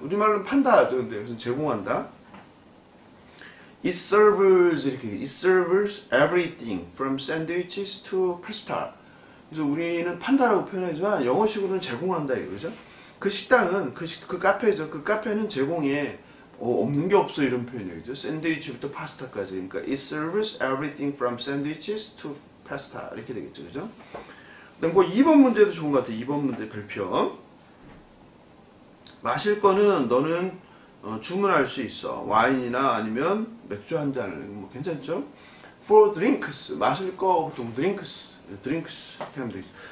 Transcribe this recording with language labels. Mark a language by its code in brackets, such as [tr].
[ko] 우리말로 판다 하죠. 근데 그래서 제공한다. [en] It serves 이렇게 it serves everything from sandwiches to pasta. [ko] 그래서 우리는 판다라고 표현하지만 영어식으로는 제공한다 이거죠. 그 식당은 그 카페죠. 그 카페는 제공에 없는 게 없어 이런 표현이죠. 샌드위치부터 파스타까지. 그러니까 [en] it serves everything from sandwiches to pasta [ko] 이렇게 되겠죠, 그죠? 그다음 뭐 2번 문제도 좋은 것 같아요. 2번 문제 별표. 마실 거는 너는 주문할 수 있어. 와인이나 아니면 맥주 한 잔을 뭐 괜찮죠? [en] For drinks [ko] 마실 거 보통 [en] drinks [ko] 이렇게 하면 되겠죠.